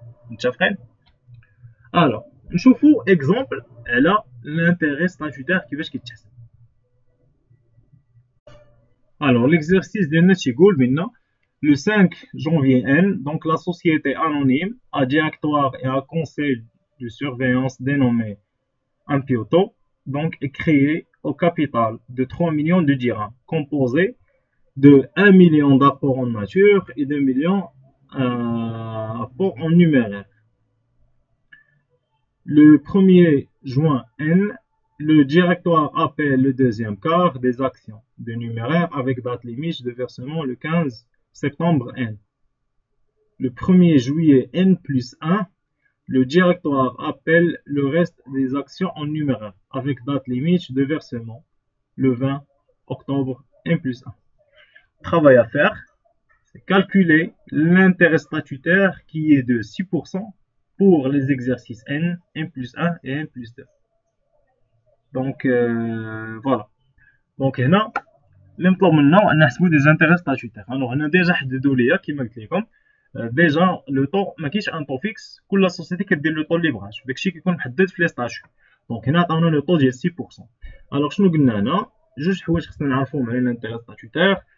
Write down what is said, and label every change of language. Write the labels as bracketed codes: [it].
[ar] متفقين؟ الوغ نشوفو اكزومبل على l'intérêt statutaire كيفاش كيتحسب. [fr] Alors l'exercice [ar] ديالنا تيقول بان [fr] le 5 janvier N, donc la société anonyme à directoire et à conseil de surveillance dénommé Ampioto donc est créée au capital de 3 millions de dirhams, composé de 1 million d'apports en nature et 2 millions d'apports en numéraire. Le 1er juin N, le directoire appelle le deuxième quart des actions de numéraire avec date limite de versement le 15 septembre N. Le 1er juillet N plus 1, le directoire appelle le reste des actions en numéraire avec date limite de versement le 20 octobre N plus 1. Travail à faire, c'est calculer l'intérêt statutaire qui est de 6% pour les exercices N, N plus 1 et N plus 2. Donc voilà. [ar] Donc هنا اللي مطلوب منا ان نحسبوا دي زانتيغي ستاتوتير. الوغ هنا ديجا حددوا ليا كيما قلت لكم ديجا لو طو ما كاينش ان طو فيكس، كل سوسيتي كدير لو طو اللي بغات، داكشي كيكون محدد في لي ستاتيو. دونك هنا عطاونا لو طو ديال 6%. الوغ شنو قلنا هنا؟ جوج حوايج خصنا نعرفوهم على الانتيغي ستاتوتير.